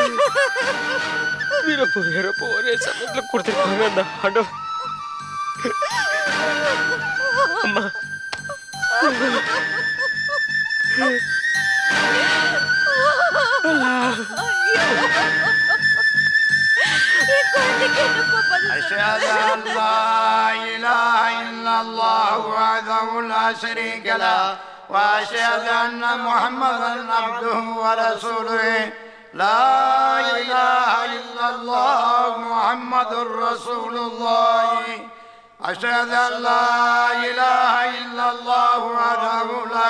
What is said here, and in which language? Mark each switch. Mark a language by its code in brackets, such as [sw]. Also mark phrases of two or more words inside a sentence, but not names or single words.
[ta] பிறப்பு இறப்பு ஒரே சமயத்துல கொடுத்துருக்காங்க அந்த ஆண்டவன். அம்மா, என் குழந்தைக்கு என்னப்பா பதில் [ar] أشهد أن لا إله إلا الله وحده لا شريك له وأشهد أن محمدا عبده ورسوله لا إله إلا الله محمد رسول الله أشهد أن لا إله إلا الله وحده لا